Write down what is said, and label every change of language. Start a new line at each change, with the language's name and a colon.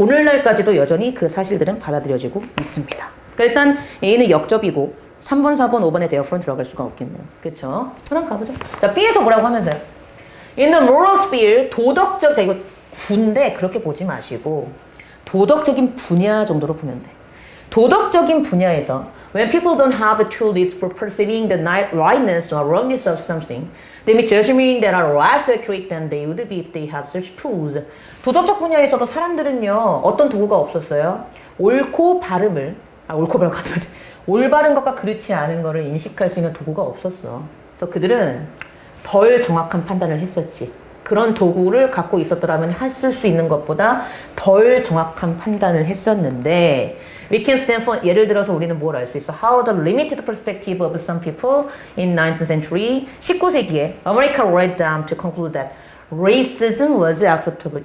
Korean: 오늘날까지도 여전히 그 사실들은 받아들여지고 있습니다. 그러니까 일단 A는 역접이고 3번, 4번, 5번에 therefore 들어갈 수가 없겠네요. 그쵸? 그럼 가보죠. 자, B에서 뭐라고 하면 돼요?
English: In the moral sphere,
Korean: 도덕적, 자, 이거 군데 그렇게 보지 마시고, 도덕적인 분야 정도로 보면 돼. 도덕적인 분야에서,
English: when people don't have the tools for perceiving the rightness or wrongness of something, they make judgments that are less accurate than they would be if they had such tools.
Korean: 도덕적 분야에서도 사람들은요, 어떤 도구가 없었어요? 옳고 바름을, 옳고 바름 같은 거지. 올바른 것과 그렇지 않은 것을 인식할 수 있는 도구가 없었어. 그래서 그들은 덜 정확한 판단을 했었지. 그런 도구를 갖고 있었더라면 했을 수 있는 것보다 덜 정확한 판단을 했었는데
English: we can stand for
Korean: 예를 들어서 우리는 뭘 알 수 있어?
English: How the limited perspective of some people in 19th century
Korean: 19세기에
English: America led them to conclude that racism was acceptable.